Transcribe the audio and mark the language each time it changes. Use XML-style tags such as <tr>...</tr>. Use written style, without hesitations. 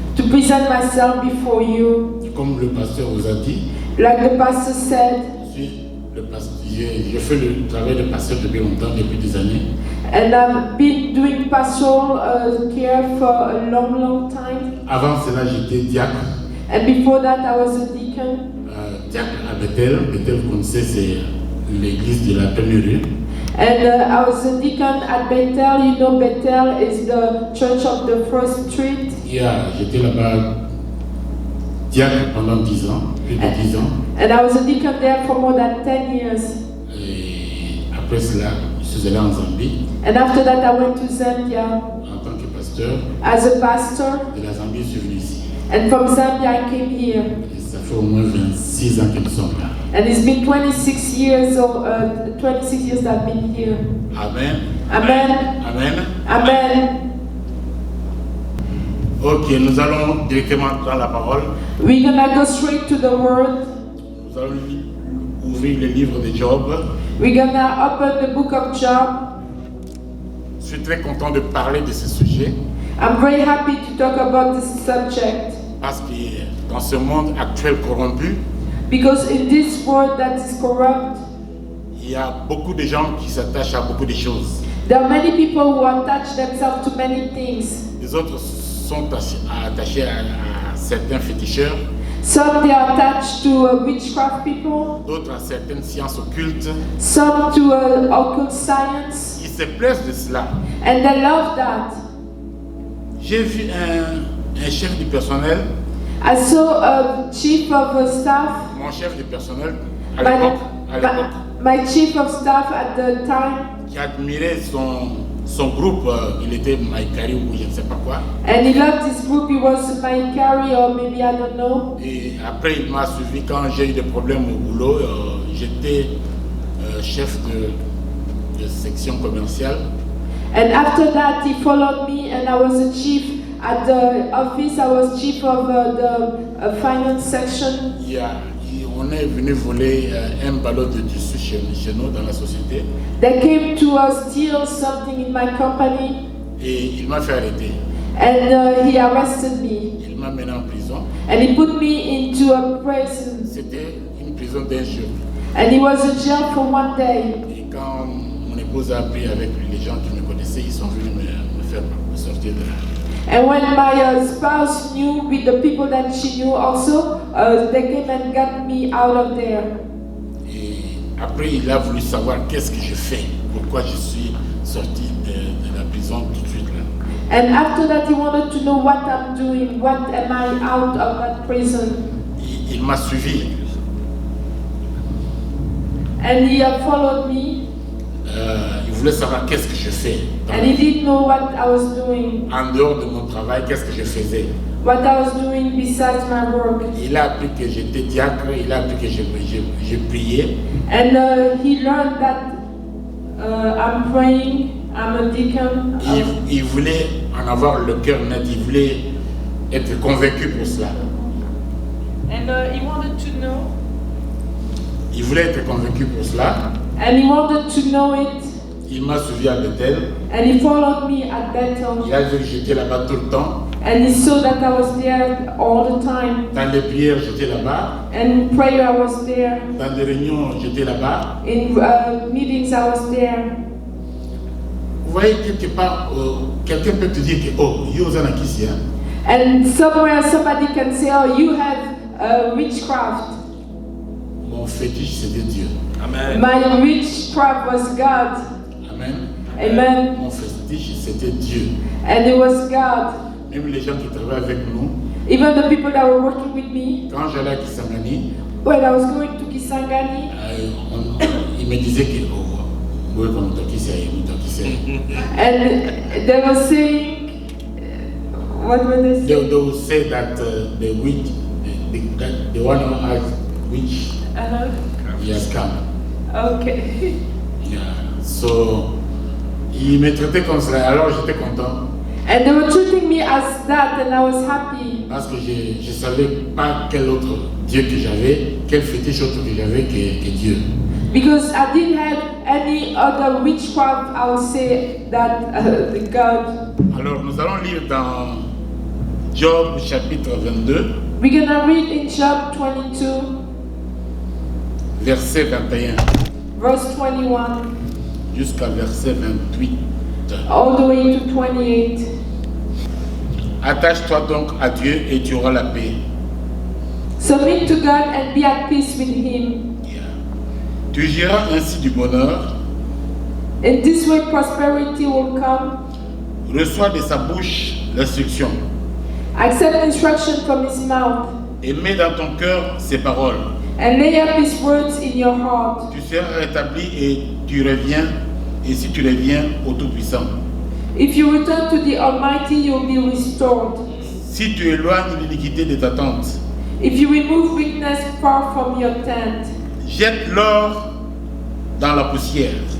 <en>to present myself before you.</en> <fr>Comme le pasteur vous a dit,</fr> <en>Like the pastor said,</en> <fr>je fais le travail de pasteur depuis longtemps, depuis des années.</fr> <en>and I've been doing pastoral care for a long, long time.</en> <fr>Avant cela, j'étais diacre.</fr> <en>And before that, I was a deacon.</en> <fr>Diacre à Bethel. Bethel, vous connaissez, c'est l'église de la première rue.</fr> <en>And I was a deacon at Bethel. You know, Bethel is the church of the First Street.</en> <fr>J'étais là-bas diacre pendant 10 ans, plus de 10 ans.</fr> <en>And I was a deacon there for more than 10 years.</en> <fr>Et après cela, je suis allé en Zambie</fr> <en>And after that, I went to Zambia</en> <fr>en tant que pasteur.</fr> <en>as a pastor.</en> <fr>De la Zambie, je suis venu ici.</fr> <en>And from Zambia, I came here.</en> <fr>Et ça fait au moins 26 ans que nous sommes là.</fr> <en>And it's been 26 years, 26 years that I've been here. Amen. Amen. Amen. Amen.</en> <fr>Ok, nous allons directement dans la parole.</fr> <en>We're gonna go straight to the word.</en> <fr>Nous allons ouvrir le livre de Job.</fr> <en>We're gonna open the book of Job.</en> <fr>Je suis très content de parler de ce sujet</fr> <en>I'm very happy to talk about this subject</en> <fr>parce que dans ce monde actuel corrompu,</fr> <en>because in this world that is corrupt,</en> <fr>il y a beaucoup de gens qui s'attachent à beaucoup de choses.</fr> <en>there are many people who attach themselves to many things.</en> <fr>Les autres sont attachés à certains féticheurs,</fr> <en>Some they are attached to witchcraft people,</en> <fr>d'autres à certaines sciences occultes.</fr> <en>some to occult science,</en> <fr>Ils se plaisent de cela.</fr> <en>and they love that.</en> <fr>J'ai vu un chef du personnel,</fr> <en>I saw a chief of staff,</en> <fr>mon chef du personnel à l'époque,</fr> <en>my chief of staff at the time,</en> <fr>qui admirait son groupe, il était Maïkari ou je ne sais pas quoi.</fr> <en>and he loved his group. He was Maikari or maybe I don't know.</en> <fr>Et après, il m'a suivi quand j'ai eu des problèmes au boulot. J'étais chef de section commerciale.</fr> <en>And after that, he followed me, and I was a chief at the office. I was chief of the finance section.</en> <fr>On est venu voler un ballon de tissu chez nous dans la société.</fr> <en>They came to steal something in my company,</en> <fr>Et il m'a fait arrêter.</fr> <en>and he arrested me,</en> <fr>Il m'a mené en prison.</fr> <en>and he put me into a prison,</en> <fr>C'était une prison d'un jour.</fr> <en>and he was in jail for 1 day.</en> <fr>Et quand mon épouse a appris avec les gens qui me connaissaient, ils sont venus me faire sortir de là.</fr> <en>And when my spouse knew, with the people that she knew also, they came and got me out of there.</en> <fr>Et après, il a voulu savoir qu'est-ce que je fais, pourquoi je suis sorti de la prison tout de suite là.</fr> <en>And after that, he wanted to know what I'm doing, what am I out of that prison.</en> <fr>Il m'a suivi.</fr> <en>And he followed me,</en> <fr>Il voulait savoir qu'est-ce que je fais.</fr> <en>and he didn't know what I was doing,</en> <fr>En dehors de mon travail, qu'est-ce que je faisais.</fr> <en>what I was doing besides my work.</en> <fr>Il a appris que j'étais diacre, il a appris que je priais.</fr> <en>And he learned that I'm praying, I'm a deacon.</en> <fr>Il voulait en avoir le cœur net, il voulait être convaincu pour cela.</fr> <en>And he wanted to know.</en> <fr>Il voulait être convaincu pour cela.</fr> <en>And he wanted to know it.</en> <fr>Il m'a suivi à Bethel.</fr> <en>And he followed me at Bethel.</en> <fr>Il a vu que j'étais là-bas tout le temps.</fr> <en>And he saw that I was there all the time.</en> <fr>Dans les prières, j'étais là-bas.</fr> <en>And in prayer, I was there.</en> <fr>Dans des réunions, j'étais là-bas.</fr> <en>In meetings, I was there.</en> <fr>Vous voyez, quelque part, quelqu'un peut te dire que, oh, Yozana Kissia.</fr> <en>And somewhere somebody can say, oh, you have witchcraft.</en> <fr>Mon fétiche, c'était Dieu. Amen.</fr> <en>My witchcraft was God. Amen. Amen.</en> <fr>Mon fétiche, c'était Dieu.</fr> <en>And it was God.</en> <fr>Même les gens qui travaillent avec nous,</fr> <en>Even the people that were working with me,</en> <fr>quand j'allais à Kisangani,</fr> <en>when I was going to Kisangani,</en> <fr>ils me disaient que, oh, oui, comme toi qui sais,</fr> <en>and they were saying, what were they saying? They will say that the witch, the one who has witch, he has come. Okay. Yeah. So,</en> <fr>il me traitait comme cela, alors j'étais content.</fr> <en>And they were treating me as that, and I was happy.</en> <fr>Parce que je ne savais pas quel autre Dieu que j'avais, quel fétiche autre que j'avais que Dieu.</fr> <en>Because I didn't have any other witchcraft, I would say, that the God.</en> <fr>Alors nous allons lire dans Job chapitre 22,</fr> <en>We're gonna read in Job 22,</en> <fr>verset 21</fr> <en>verse 21,</en> <fr>jusqu'à verset 28.</fr> <en>all the way to 28.</en> <fr>Attache-toi donc à Dieu et tu auras la paix.</fr> <en>Submit to God and be at peace with Him.</en> <fr>Tu giras ainsi du bonheur,</fr> <en>In this way, prosperity will come.</en> <fr>reçois de sa bouche l'instruction</fr> <en>Accept instruction from His mouth</en> <fr>et mets dans ton cœur ses paroles.</fr> <en>and lay up His words in your heart.</en> <fr>Tu seras rétabli et tu reviens, et si tu reviens au Tout-Puissant.</fr> <en>If you return to the Almighty, you'll be restored.</en> <fr>Si tu éloignes l'iniquité de ta tente,</fr> <en>If you remove weakness far from your tent,</en> <fr>jette l'or dans la poussière,</fr>